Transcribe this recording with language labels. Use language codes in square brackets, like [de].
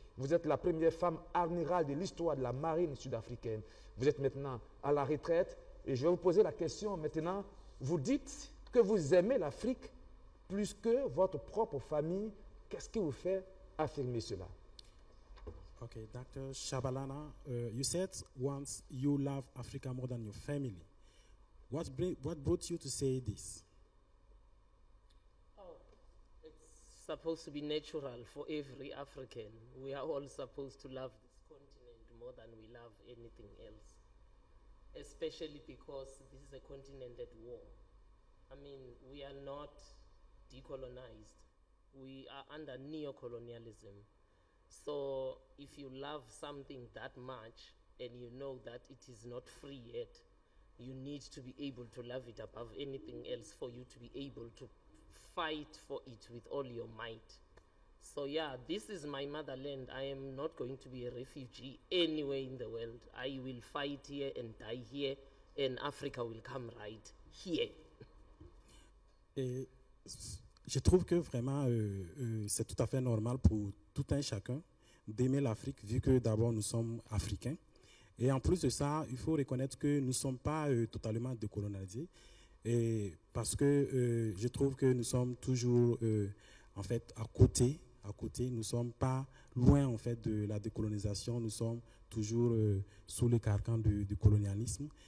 [fr] Vous êtes la première femme amirale de l'histoire de la marine sud-africaine. Vous êtes maintenant à la retraite, et je vais vous poser la question maintenant. Vous dites que vous aimez l'Afrique plus que votre propre famille. Qu'est-ce qui vous fait affirmer cela? [en] Okay, Dr. Shabalala, you said once you love Africa more than your family. What brought you to say this? Oh, it's supposed to be natural for every African. We are all supposed to love this continent more than we love anything else. Especially because this is a continent at war. I mean, we are not decolonized. We are under neo-colonialism. So if you love something that much and you know that it is not free yet, you need to be able to love it above anything else for you to be able to fight for it with all your might. So yeah, this is my motherland. I am not going to be a refugee anywhere in the world. I will fight here and die here, and Africa will come right here. [fr] Et je trouve que vraiment c'est tout à fait normal pour tout un chacun d'aimer l'Afrique, vu que d'abord nous sommes africains. Et en plus de ça, il faut reconnaître que nous ne sommes pas totalement décolonisés, et parce que je trouve que nous sommes toujours en fait à côté, nous ne sommes pas loin en fait de la décolonisation, nous sommes toujours sous le carcan du colonialisme.